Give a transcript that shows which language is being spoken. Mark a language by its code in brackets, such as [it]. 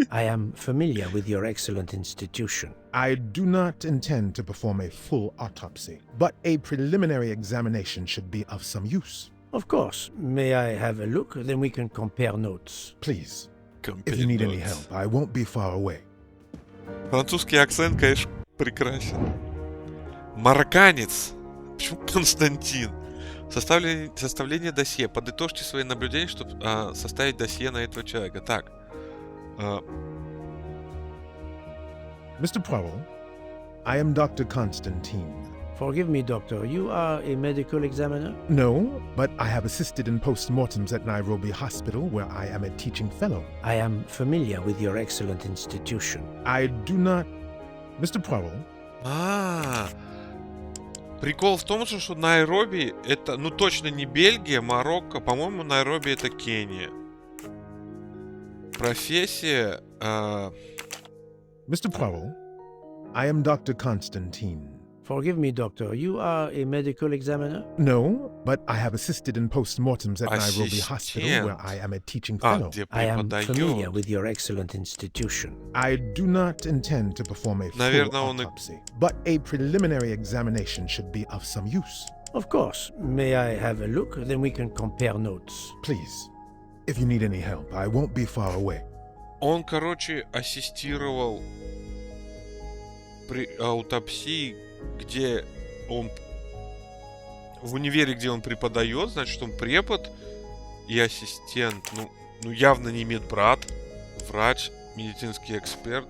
[en] I am familiar with your excellent institution. I do not intend to perform a full autopsy, but a preliminary examination should be of some use. Of course. May I have a look? Then we can compare notes. Please, if you need any help, I won't be far away. [ru] Французский акцент, конечно, прекрасен. Марокканец. Почему Константин? Составление досье. Подытожьте свои наблюдения, чтобы составить досье на этого человека. Так. [en] Mr. Poirot, I am Dr. Constantine. Forgive me, Doctor. You are a medical examiner? No, but I have assisted in postmortems at Nairobi Hospital, where I am a teaching fellow. I am familiar with your excellent institution. I do not... Mr. Poirot. [ru] Прикол в том, что Найроби это, ну точно не Бельгия, Марокко, по-моему, Найроби это Кения. Профессия... [en] Mr. Poirot, I am Dr. Constantine. Forgive me, Doctor. You are a medical examiner? No, but I have assisted in postmortems at Nairobi Hospital, where I am a teaching fellow. I am familiar with your excellent institution. I do not intend to perform a full autopsy, but a preliminary examination should be of some use. Of course. May I have a look? Then we can compare notes. Please, if you need any help, I won't be far away. [ru] Он, короче, ассистировал при аутопсии, где он в универе, где он преподает, значит, он препод и ассистент. Ну явно не медбрат, врач, медицинский эксперт.